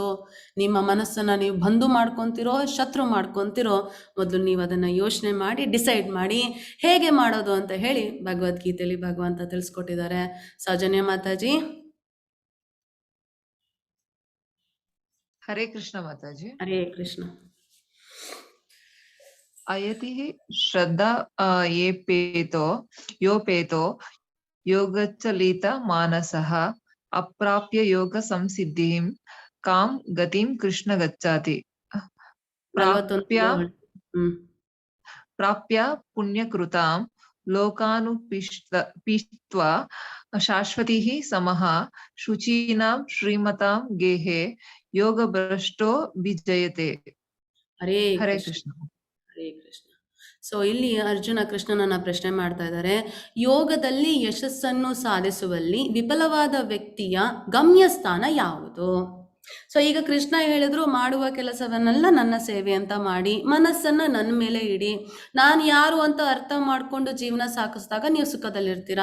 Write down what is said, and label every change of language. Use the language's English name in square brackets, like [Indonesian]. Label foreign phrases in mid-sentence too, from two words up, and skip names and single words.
[Kannada] ನಿಮ್ಮ ಮನಸ್ಸನ್ನು ನೀವು ಬಂಧು ಮಾಡ್ಕೊತಿರೋ ಶತ್ರು ಮಾಡ್ಕೊತಿರೋ, ಮೊದಲು ನೀವು ಅದನ್ನು ಯೋಚನೆ ಮಾಡಿ ಡಿಸೈಡ್ ಮಾಡಿ ಹೇಗೆ ಮಾಡೋದು ಅಂತ ಹೇಳಿ ಭಗವದ್ಗೀತೆಯಲ್ಲಿ ಭಗವಂತ ತಿಳಿಸ್ಕೊಟ್ಟಿದ್ದಾರೆ. ಸೌಜನ್ಯ ಮಾತಾಜಿ. ಹರೇ ಕೃಷ್ಣ ಮಾತಾಜಿ. ಹರೇ ಕೃಷ್ಣ. [Sanskrit] ಅಯತಿ ಶ್ರದ್ಧಾ ಯೋಪೇತೋ ಯೋಗಚಲಿತ ಮಾನಸಃ ಅಪ್ರಾಪ್ಯ ಯೋಗ ಸಂಸಿದ್ಧಿಂ ಕಾಂ ಗತಿಂ ಕೃಷ್ಣ ಗಚ್ಚಾತಿ. ಪ್ರಾಪ್ಯ ಪುಣ್ಯಕೃತಾಂ ಲೋಕಾನುಪೀತ್ವಾ ಶಾಶ್ವತಿಃ ಸಮಃ ಶುಚೀನಾಂ ಶ್ರೀಮತಾಂ ಗೇಹೆ ಯೋಗ ಭ್ರಷ್ಟೋ ವಿಜಯತೆ. [Kannada] ಹರೇ ಹರೇ ಕೃಷ್ಣ. ಹರೇ ಕೃಷ್ಣ. ಸೊ ಇಲ್ಲಿ ಅರ್ಜುನ ಕೃಷ್ಣನನ್ನ ಪ್ರಶ್ನೆ ಮಾಡ್ತಾ ಇದ್ದಾರೆ. ಯೋಗದಲ್ಲಿ ಯಶಸ್ಸನ್ನು ಸಾಧಿಸುವಲ್ಲಿ ವಿಫಲವಾದ ವ್ಯಕ್ತಿಯ ಗಮ್ಯಸ್ಥಾನ ಯಾವುದು? ಸೊ ಈಗ ಕೃಷ್ಣ ಹೇಳಿದ್ರು, ಮಾಡುವ ಕೆಲಸವನ್ನೆಲ್ಲ ನನ್ನ ಸೇವೆ ಅಂತ ಮಾಡಿ, ಮನಸ್ಸನ್ನ ನನ್ನ ಮೇಲೆ ಇಡಿ, ನಾನು ಯಾರು ಅಂತ ಅರ್ಥ ಮಾಡ್ಕೊಂಡು ಜೀವನ ಸಾಗಿಸಿದಾಗ ನೀವು ಸುಖದಲ್ಲಿರ್ತೀರಾ.